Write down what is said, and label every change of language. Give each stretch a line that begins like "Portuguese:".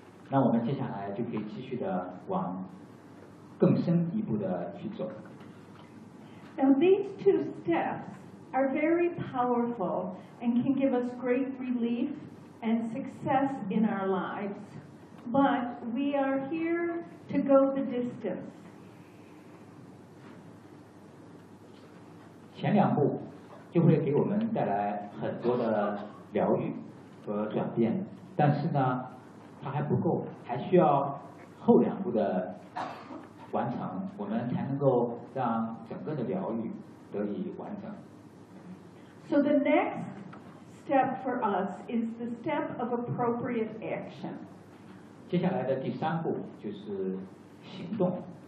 Chinese: 那我们接下来就可以继续的往更深一步的去走。
English: Now these two steps are very powerful and can give us great relief and success in our lives, but we are here to go the distance.
Chinese: 前两步就会给我们带来很多的疗愈和转变，但是呢它还不够，还需要后两步的完成，我们才能够让整个的疗愈得以完整。
English: So the next step for us is the step of appropriate action.
Chinese: 接下来的第三步就是行动。